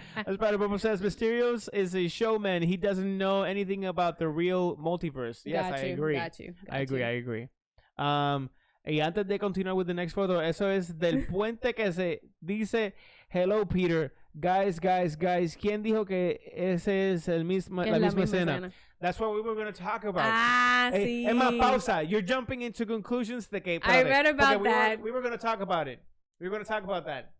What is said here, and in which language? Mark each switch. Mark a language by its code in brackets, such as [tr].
[en] As Spider-Man says, Mysterio is a showman. He doesn't know anything about the real multiverse. Yes, I agree. Got you. I agree. [es] Y antes de continuar [en] with the next photo, [es] eso es del puente que se dice, [en] hello Peter, guys, [es] ¿quién dijo que ese es la misma escena? [en] That's what we were going to talk about. [es] Sí. Emma, pausa. [en] You're jumping into conclusions [es] de que... [en] I read about that. We were going to talk about it. We were going to talk about that.